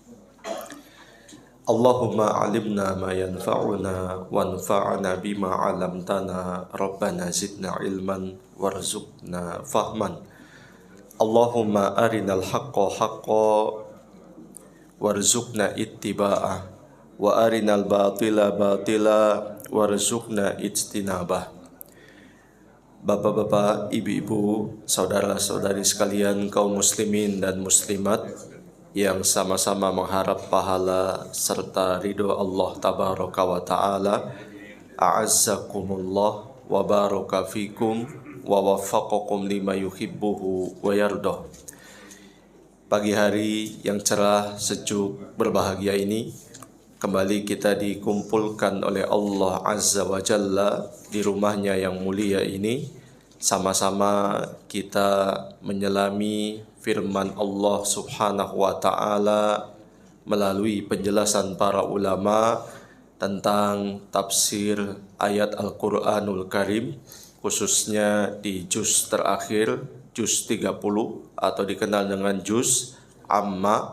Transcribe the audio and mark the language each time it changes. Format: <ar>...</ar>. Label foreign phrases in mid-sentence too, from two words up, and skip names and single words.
<ar>اللهم علمنا ما ينفعنا وانفعنا بما علمتنا ربنا زدنا علما وارزقنا فهما. اللهم أرنا الحق حقا وارزقنا اتباعه وأرنا الباطل باطلا وارزقنا اجتنابه.</ar> <id>Bapak-bapak, ibu-ibu, saudara-saudari sekalian kaum muslimin dan muslimat yang sama-sama mengharap pahala serta ridho Allah</id> <ar>تبارك وتعالى, أعزكم الله وبارك فيكم ووفقكم لما يحبه ويرضاه.</ar> <id>Pagi hari yang cerah, sejuk, berbahagia ini kembali kita dikumpulkan oleh Allah</id> <ar>عز وجل</ar> <id>di rumahnya yang mulia ini. Sama-sama kita menyelami firman Allah</id> <ar>سبحانه وتعالى</ar> <id>melalui penjelasan para ulama tentang tafsir ayat Al-Quranul Karim, khususnya di juz terakhir, juz 30 atau dikenal dengan juz Amma.</id>